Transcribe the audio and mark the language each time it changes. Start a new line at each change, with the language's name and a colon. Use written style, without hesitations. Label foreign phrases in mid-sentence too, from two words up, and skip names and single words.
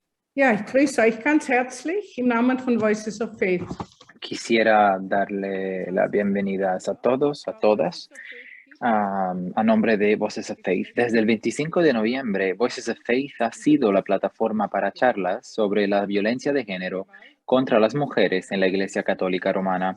German: Ja, ich grüße euch ganz herzlich im Namen von Voices of Faith.
Spanish: Quisiera darle la bienvenida a todos, a todas, a nombre de Voices of Faith. Desde el 25 de noviembre, Voices of Faith ha sido la plataforma para charlas sobre la violencia de género contra las mujeres en la Iglesia Católica Romana.